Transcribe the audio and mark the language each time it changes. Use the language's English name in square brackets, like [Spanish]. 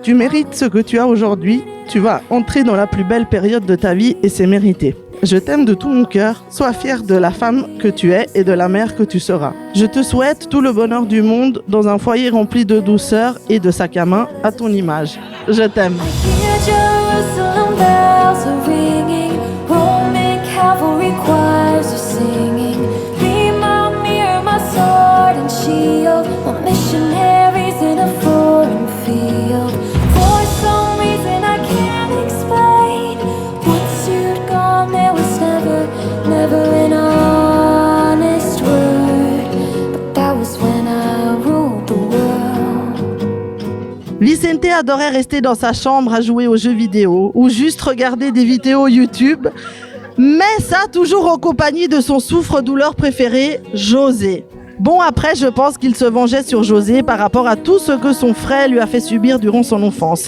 [French] Tu mérites ce que tu as aujourd'hui. Tu vas entrer dans la plus belle période de ta vie et c'est mérité. Je t'aime de tout mon cœur. Sois fière de la femme que tu es et de la mère que tu seras. Je te souhaite tout le bonheur du monde dans un foyer rempli de douceur et de sac à main à ton image. Je t'aime. [English] Jerusalem bells are ringing, Roman cavalry choirs are singing. Be my mirror, my sword and shield, my missionaries in a foreign field. For some reason I can't explain, once you'd gone there was never an honest word, but that was when I ruled the world. [French] Vicente adorait rester dans sa chambre à jouer aux jeux vidéo ou juste regarder des vidéos YouTube, mais ça toujours en compagnie de son souffre-douleur préféré, José. Bon, après, je pense qu'il se vengeait sur José par rapport à tout ce que son frère lui a fait subir durant son enfance.